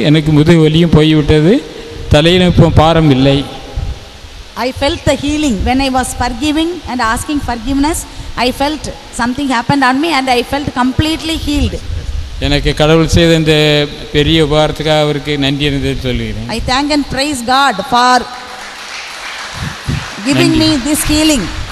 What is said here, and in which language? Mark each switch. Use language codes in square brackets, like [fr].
[ta] எனக்கு முதுகு வலியும் போய்விட்டது, தலையில் இப்போ பாரம் இல்லை. [en] I felt the healing when I was forgiving and asking forgiveness. I felt something happened on me and I felt completely healed. [ta] எனக்கு கடவுள் செய்த இந்த பெரிய உபகாரத்துக்காக அவருக்கு நன்றி இருந்தது சொல்லுகிறேன். [en] I thank and praise God for giving me this healing.